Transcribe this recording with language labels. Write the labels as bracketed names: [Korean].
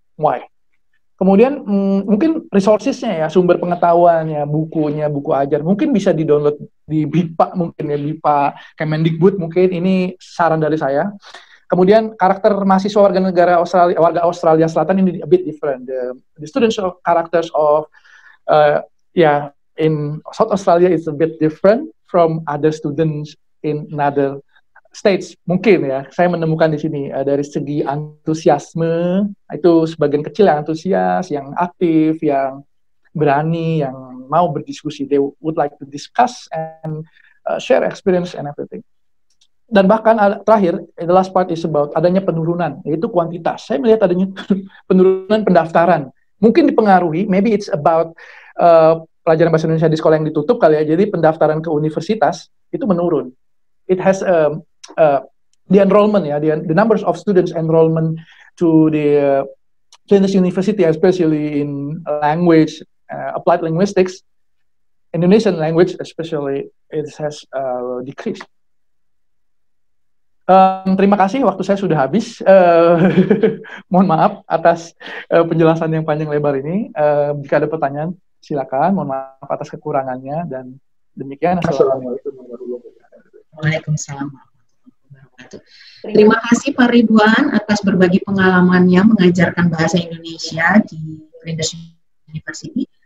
[Indonesian] Why? Kemudian mungkin resourcesnya ya, sumber pengetahuannya, bukunya, buku ajar, mungkin bisa di-download di BIPA, mungkin ya, BIPA, Kemendikbud, mungkin ini saran dari saya. Kemudian karakter mahasiswa warga Australia Selatan ini [English] a bit different. The students of characters of in South Australia is a bit different from other students in other states. [Indonesian] Mungkin ya, saya menemukan di sini dari segi antusiasme, itu sebagian kecil yang antusias, yang aktif, yang berani, yang mau berdiskusi. [English] They would like to discuss and share experience and everything. [Indonesian] Dan bahkan terakhir, [English] the last part is about [Indonesian] adanya penurunan, yaitu kuantitas. Saya melihat adanya penurunan pendaftaran. Mungkin dipengaruhi, [English] maybe it's about [Indonesian] pelajaran bahasa Indonesia di sekolah yang ditutup kali ya, jadi pendaftaran ke universitas itu menurun. [English] It has the enrollment ya, the numbers of students enrollment to the Flinders University, especially in language, applied linguistics, Indonesian language especially, it has decreased. [Indonesian] Terima kasih, waktu saya sudah habis. Mohon maaf atas penjelasan yang panjang lebar ini. Jika ada pertanyaan, silakan. Mohon maaf atas kekurangannya, dan demikian. Assalamualaikum warahmatullahi wabarakatuh. Waalaikumsalam. Terima kasih Pak Ridwan atas berbagi pengalamannya mengajarkan bahasa Indonesia di Flinders University.